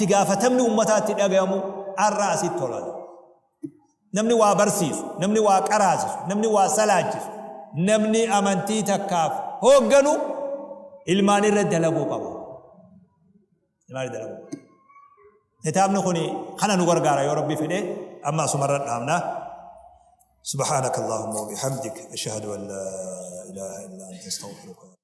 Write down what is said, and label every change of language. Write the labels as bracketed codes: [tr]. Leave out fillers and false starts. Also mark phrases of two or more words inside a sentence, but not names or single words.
[om] gaafatamni uummataa itti dhagayamu arraa asitti tolaa namni waa barsiisu namni waa qaraasisu namni waa salaachisu namni amantii takkaaf hoogganu ilmaan irratti dalaguu qabu ilmaan dalaguu kitaabni kuni kana nu gargaara yoo rabbi fedhe amma asumarra dhaamna [ar] سبحانك اللهم وبحمدك أشهد أن لا إله إلا أنت أستغفرك